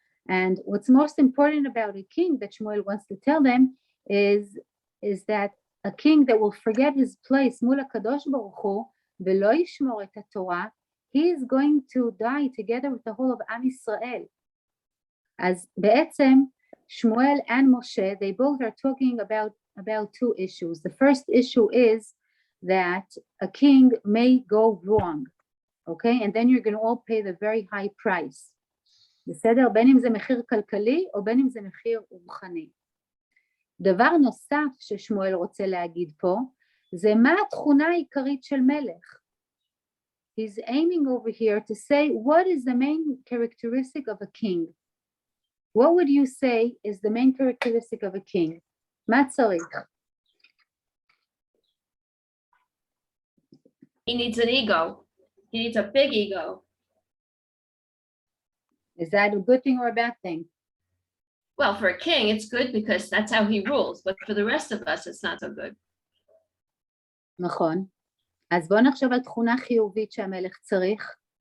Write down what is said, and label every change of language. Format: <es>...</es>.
<en>And what's most important about a king that Shmuel wants to tell them is that a king that will forget his place</en> <he>מול הקדוש ברוך הוא ולא ישמור את התורה,</he> <en>he is going to die together with the whole of עם ישראל.</en> <he>אז בעצם</he> <en>שמואל and Moshe, they both are talking about two issues. The first issue is that a king may go wrong, okay? And then you're going to all pay the very high price.</en> <he>בסדר? בין אם זה מחיר כלכלי או בין אם זה מחיר רוחני. דבר נוסף ששמואל רוצה להגיד פה, זה מה התכונה העיקרית של מלך.</he> <en>He's aiming over here to say, what is the main characteristic of a king? What would you say is the main characteristic of a king?</en> <he>מה צריך?</he> <en>He needs an ego. He needs a big ego. Is that a good thing or a bad thing? Well, for a king, it's good because that's how he rules, but for the rest of us, it's not so good.</en> <he>נכון. אז בואו נחשוב על תכונה חיובית שהמלך צריך.</he>